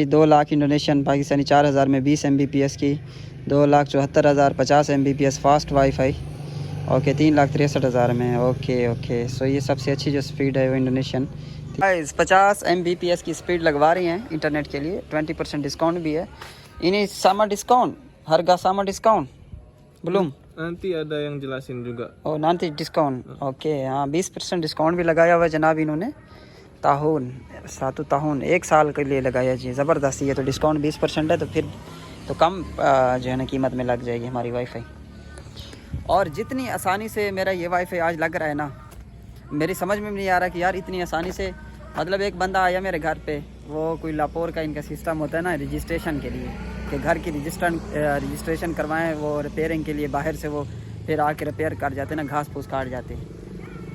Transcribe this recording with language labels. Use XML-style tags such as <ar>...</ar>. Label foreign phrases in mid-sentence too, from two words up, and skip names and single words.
<hi>2 लाख इंडोनेशियन पाकिस्तानी 4000 में 20 Mbps की, 2,74,000 50 Mbps</hi> <en>fast wifi,</en> <hi>ओके 3,63,000 में, ओके ओके। सो ये सबसे अच्छी जो स्पीड है वो इंडोनेशियन 50 Mbps की स्पीड लगवा रही हैं इंटरनेट के लिए। 20% डिस्काउंट भी है।</hi> <id>Ini sama diskon, harga sama diskon belum? Nanti ada yang jelasin juga. Oh nanti diskon,</id> <hi>ओके। हाँ 20% डिस्काउंट भी लगाया हुआ है जनाब इन्होंने। ताहुन 7 ताहुन 1 साल के लिए लगाया जी, ज़बरदस्त। ये तो डिस्काउंट 20% है, तो फिर तो कम जो है ना कीमत में लग जाएगी हमारी वाईफाई। और जितनी आसानी से मेरा ये वाईफाई आज लग रहा है ना, मेरी समझ में नहीं आ रहा कि यार इतनी आसानी से, मतलब एक बंदा आया मेरे घर पे, वो कोई लापोर का इनका सिस्टम होता है ना रजिस्ट्रेशन के लिए, कि घर की रजिस्ट्रेशन करवाएं, वो रिपेयरिंग के लिए बाहर से वो फिर आके रिपेयर कर जाते हैं ना, घास फूस काट जाते हैं।</hi>